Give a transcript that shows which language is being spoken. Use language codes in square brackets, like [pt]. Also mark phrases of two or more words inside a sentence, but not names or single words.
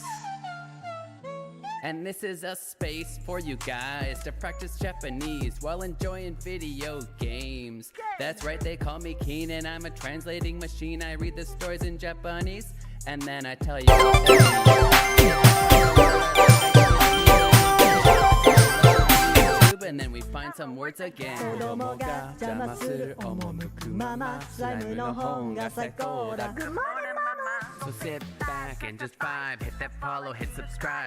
[en] And this is a space for you guys to practice Japanese while enjoying video games. That's right, they call me Keen and I'm a translating machine. I read the stories in Japanese and then I tell you what they mean. And then we find some words again. [ja] 子供が邪魔する赴くまま. Slime の本が最高だ. [en] Good morning, mama. So sit back and just vibe. Hit that follow, hit subscribe.